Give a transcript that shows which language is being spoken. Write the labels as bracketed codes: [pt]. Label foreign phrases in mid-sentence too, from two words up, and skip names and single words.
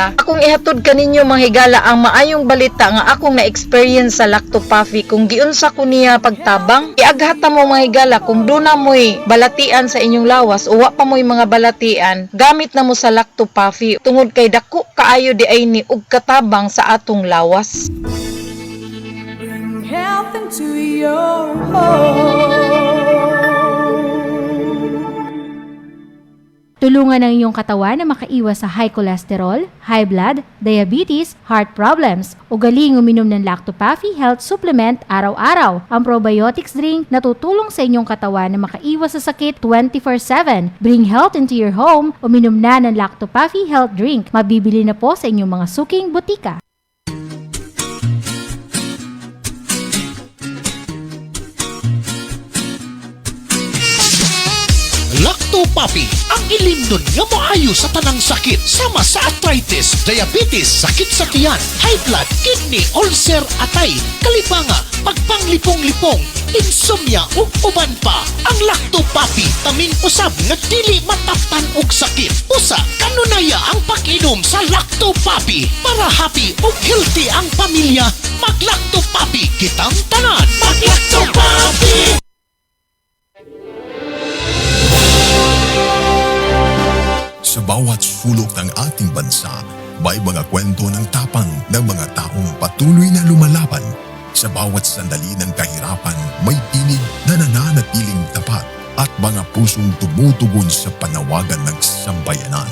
[ceb] Akong ihatod kaninyo mga higala ang maayong balita nga akong na-experience sa Lacto-Puffy kung giunsa ko niya pagtabang. Iaghata mo mga higala kung duna mo'y balatian sa inyong lawas o wa pa mo'y mga balatian, gamit na mo sa Lacto-Puffy tungod kay dako kaayo di ay ni og katabang sa atong lawas. [en] Bring health into your home. [tl] Tulungan ang iyong katawan na makaiwas sa [en] high cholesterol, high blood, [tl] diabetes, [en] heart problems, [tl] o galing uminom ng Lacto-Puffy Health Supplement araw-araw. Ang probiotics drink na tutulong sa inyong katawan na makaiwas sa sakit 24/7. [en] Bring health into your home, [tl] uminom na ng Lacto-Puffy Health Drink. Mabibili na po sa inyong mga suking butika. [ceb] Lacto-Puffy ang ilimnon nga maayo sa tanang sakit sama sa arthritis, diabetes, sakit sa tiyan, [en] high blood, [ceb] kidney, ulcer, atay, kalibanga, pagpanglipong-lipong, insomnia ug uban pa. Ang Lacto-Puffy taming usab nga dili mataptan og sakit. Usa kanunaya ang pag-inom sa Lacto-Puffy para happy ug healthy ang pamilya. Mag-Lacto-Puffy kitang tanan. Mag-Lacto-Puffy. [tl] Sa bawat sulok ng ating bansa, may mga kwento ng tapang ng mga taong patuloy na lumalaban. Sa bawat sandali ng kahirapan, may tinig na nananatiling tapat at mga pusong tumutugon sa panawagan ng sambayanan.